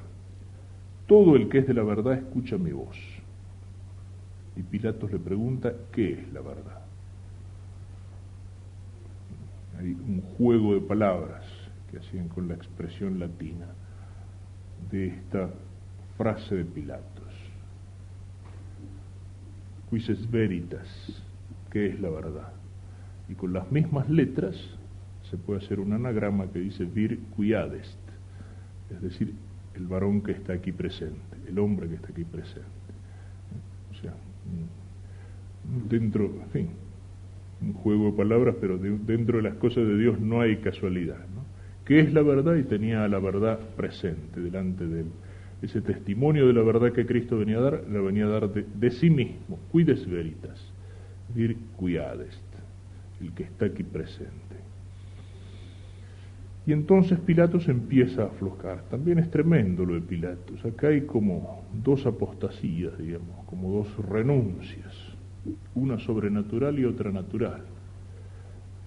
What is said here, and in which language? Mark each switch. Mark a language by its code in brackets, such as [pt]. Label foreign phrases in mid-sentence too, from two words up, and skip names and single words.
[es] Todo el que es de la verdad escucha mi voz. Y Pilatos le pregunta, ¿qué es la verdad? Hay un juego de palabras que hacían con la expresión latina de esta frase de Pilatos. [la] Quis est veritas, [es] ¿qué es la verdad? Y con las mismas letras se puede hacer un anagrama que dice [la] vir qui adest, [es] es decir, el varón que está aquí presente, el hombre que está aquí presente. O sea, dentro, en fin, un juego de palabras, pero dentro de las cosas de Dios no hay casualidad, ¿no? ¿Qué es la verdad? Y tenía a la verdad presente delante de él. Ese testimonio de la verdad que Cristo venía a dar, la venía a dar de sí mismo, [la] quid est veritas, vir qui adest, [es] el que está aquí presente. Y entonces Pilatos empieza a aflojar. También es tremendo lo de Pilatos. Acá hay como dos apostasías, digamos, como dos renuncias, una sobrenatural y otra natural.